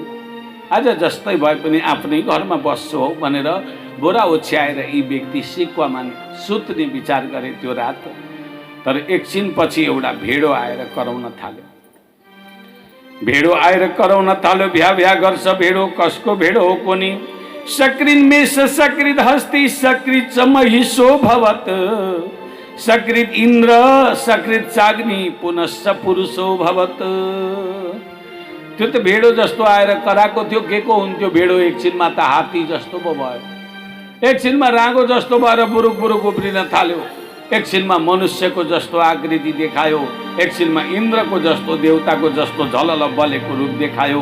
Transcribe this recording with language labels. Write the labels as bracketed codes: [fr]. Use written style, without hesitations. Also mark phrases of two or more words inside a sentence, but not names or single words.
[ne] आज जस्तै भए पनि आफ्नै घरमा बस्छु हौ भनेर बोरा ओछ्याएर यी व्यक्ति सिकुवामा सुत्ने विचार गरे त्यो रात। तर एकछिन पछि एउटा भेडो आएर कराउन थाल्यो। भेडो आएर कराउन थाल्यो, भ्या भ्या गर्छ भेडो। कसको भेडो हो कोनी? [sa] सकृत मेष सकृत हस्ती सकृत महिषो भवत, सकृत इन्द्र सकृत चाग्नि पुनश्च पुरुषो भवत। [ne] त्यो त भेडो जस्तो आएर कराएको थियो, के को हुन्थ्यो भेडो? एकछिनमा त हात्ती जस्तो पो भयो, एकछिनमा रागो जस्तो भएर बुरुक बुरुक उफ्रिन थाल्यो, एकछिनमा मनुष्यको जस्तो आकृति देखायो, एकछिनमा इन्द्रको जस्तो देवताको जस्तो झलल बलेको रूप देखायो।